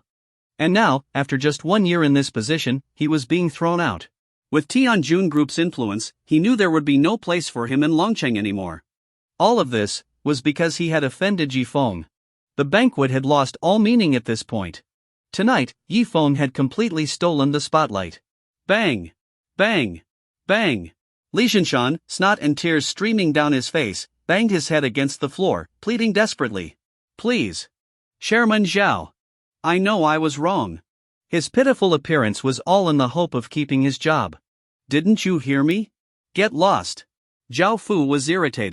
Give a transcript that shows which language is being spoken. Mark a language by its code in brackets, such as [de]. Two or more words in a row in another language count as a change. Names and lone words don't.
[en] And now, after just 1 year in this position, he was being thrown out. With Tianjun Group's influence, he knew there would be no place for him in Longcheng anymore. All of this was because he had offended Yi Feng. The banquet had lost all meaning at this point. Tonight, Yi Feng had completely stolen the spotlight. Bang! Bang! Bang! Li Jinshan, snot and tears streaming down his face, banged his head against the floor, pleading desperately. Please. Chairman Zhao. I know I was wrong. His pitiful appearance was all in the hope of keeping his job. Didn't you hear me? Get lost. Zhao Fu was irritated.